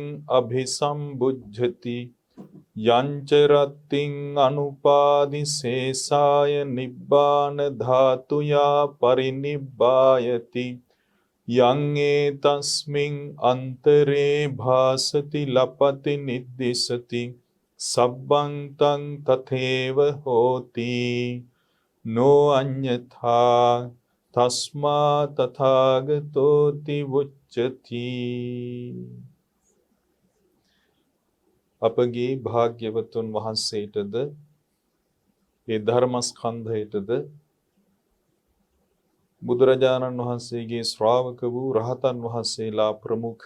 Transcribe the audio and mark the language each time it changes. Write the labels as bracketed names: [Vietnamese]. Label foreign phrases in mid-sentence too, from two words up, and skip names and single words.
[Pali] අභිසම්බුද්ධති යංච රත්තිං අනුපාදිසේසාය නිබ්බාන ධාතුයා පරිනිබ්බායති යං ඒතස්මින් අන්තරේ භාසති ලපති නිද්දිසති සබ්බං තං තථේව හෝති නෝ අඤ්ඤථා තස්මා තථාගතෝති උච්චති. [Sinhala] අපගේ භාග්‍යවතුන් වහන්සේටද ඒ ධර්මස්කන්ධයටද බුදුරජාණන් වහන්සේගේ ශ්‍රාවක වූ රහතන් වහන්සේලා ප්‍රමුඛ